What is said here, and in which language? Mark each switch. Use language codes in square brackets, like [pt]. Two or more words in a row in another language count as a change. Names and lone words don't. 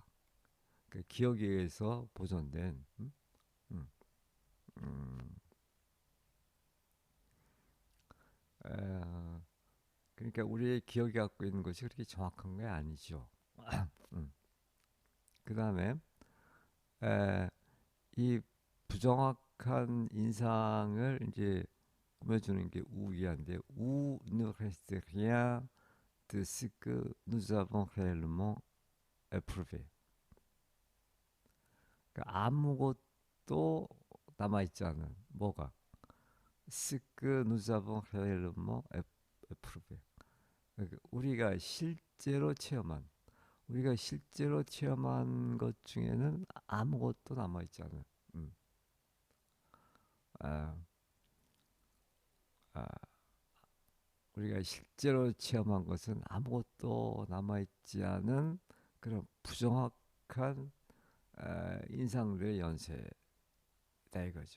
[ko] 그 기억에 의해서 보존된 음, 음, 그러니까 우리의 기억이 갖고 있는 것이 그렇게 정확한 게 아니죠. 그 다음에 이 부정확한 인상을 이제 꾸며주는 게 우위한데 [fr] où ne reste rien de ce que nous avons réellement éprouvé. [ko] 그러니까 아무것도 남아있지 않은 뭐가 [fr] ce que nous avons réellement éprouvé. [ko] 그러니까 우리가 실제로 체험한 것 중에는 아무것도 남아있지 않은 아, 아, 우리가 실제로 체험한 것은 아무것도 남아있지 않은 그런 부정확한 인상들의 연쇄다 이거죠.